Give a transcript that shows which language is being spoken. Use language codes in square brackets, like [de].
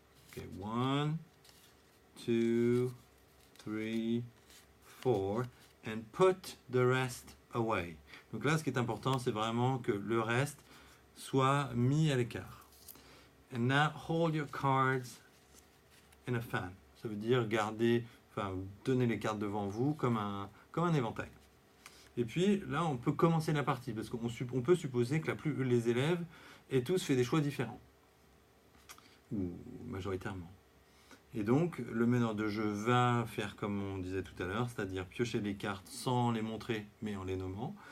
[en] Okay, 1, 2, 3, 4, and put the rest away. [fr] Donc là, ce qui est important, c'est vraiment que le reste soit mis à l'écart. [en] And now hold your cards in a fan. [fr] Ça veut dire tenez les cartes devant vous comme un éventail. Et puis là, on peut commencer la partie parce qu'on peut supposer que les élèves aient tous fait des choix différents, ou majoritairement. Et donc, le meneur de jeu va faire comme on disait tout à l'heure, c'est-à-dire piocher les cartes sans les montrer, mais en les nommant.